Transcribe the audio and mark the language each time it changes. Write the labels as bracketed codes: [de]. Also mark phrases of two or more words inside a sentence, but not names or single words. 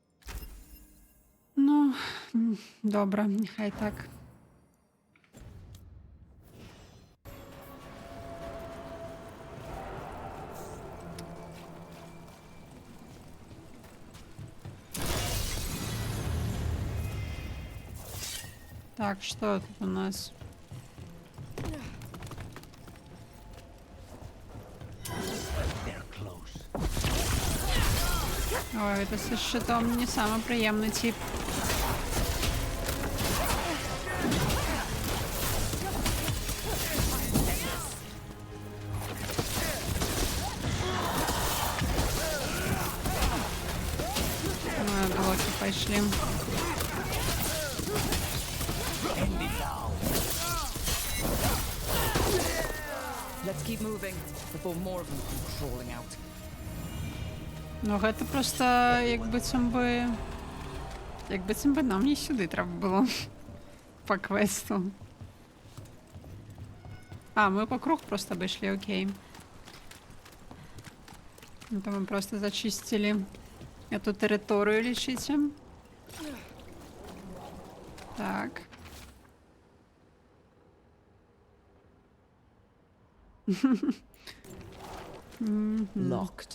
[uk] Ну, добре, нехай так. [ru] Так, что тут у нас? Ой, это со щитом не самый приемный тип. Блоки пошли. [en] Let's keep moving before more of them come crawling out. [be] Ну, гэта просто як быццам бы нам не [uk] сюди треба було по квесту. [ru] А, мы по кругу просто обошли, окей. Это мы просто зачистили эту территорию, лечите. Так. Locked.